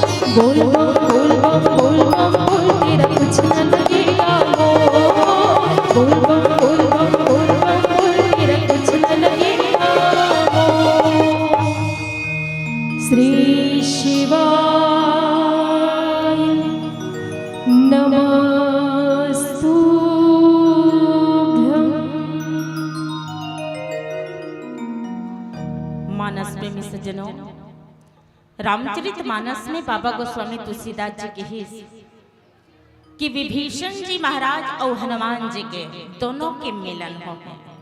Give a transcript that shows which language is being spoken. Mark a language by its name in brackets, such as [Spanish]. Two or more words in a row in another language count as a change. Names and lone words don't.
[Hindi] बोल बम बोल बम बोल बम बोल तेरा कुछ न लगेगा मोल। बोल बम बोल बम बोल बम बोल तेरा कुछ न लगेगा मोल। [Sanskrit] श्री शिवाय नमस्तुभ्यं। [Hindi] मानस प्रेमी सज्जनों, रामचरित मानस में बाबा गोस्वामी तुलसीदास जी की ही कि विभीषण जी महाराज और हनुमान जी के दोनों के मिलन हो गए।